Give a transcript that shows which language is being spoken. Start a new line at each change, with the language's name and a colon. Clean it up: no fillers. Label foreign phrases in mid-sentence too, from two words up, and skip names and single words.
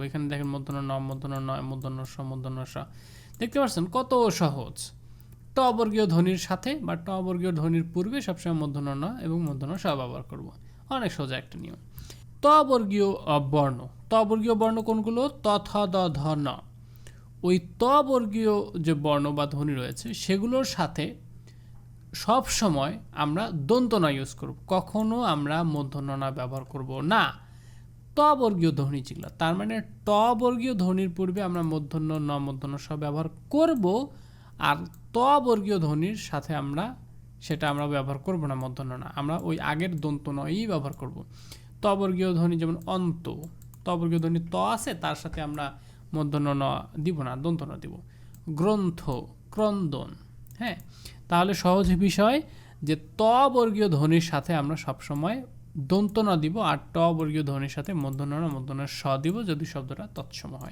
Bangla: এখানে দেখেন মূর্ধন্য ন, মূর্ধন্য ন, মূর্ধন্য স, মূর্ধন্য স। দেখতে পাচ্ছেন কত সহজ। ট বর্গীয় ধ্বনির সাথে বা ট বর্গীয় ধ্বনির পূর্বে সবসময় মূর্ধন্য ন এবং মূর্ধন্য স ব্যবহার করব। অনেক সোজা একটা নিয়ম। ত বর্গীয় বর্ণ, ত বর্গীয় বর্ণ কোনগুলো? ত থ দ ধ ন। ওই ত বর্গীয় যে বর্ণ বা ধ্বনি রয়েছে সেগুলোর সাথে সব সময় আমরা দন্ত ন ইউজ করব, কখনো আমরা মূর্ধন্য ন ব্যবহার করব না। ত বর্গীয় ধ্বনি যেগুলো, তার মানে ট বর্গীয় ধ্বনির পূর্বে আমরা মূর্ধন্য ন মূর্ধন্য স ব্যবহার করব, আর ত বর্গীয় ধ্বনির সাথে আমরা ব্যবহার করব না মূর্ধন্য না, আমরা ওই আগের দন্ত নই ব্যবহার করব। ত বর্গীয় ধ্বনি যেমন অন্ত, ত বর্গীয় ধ্বনি ত আছে, তার সাথে আমরা মূর্ধন্য ন দিব না, দন্ত ন দিব। গ্রন্থ, ক্রন্দন। হ্যাঁ, তাহলে সহজ বিষয় যে ত বর্গীয় ধ্বনির সাথে আমরা সবসময় দন্ত ন দিব, আর ট বর্গীয় ধ্বনির সাথে মূর্ধন্য ন মূর্ধন্য স দিব যদি শব্দটা তৎসম হয়।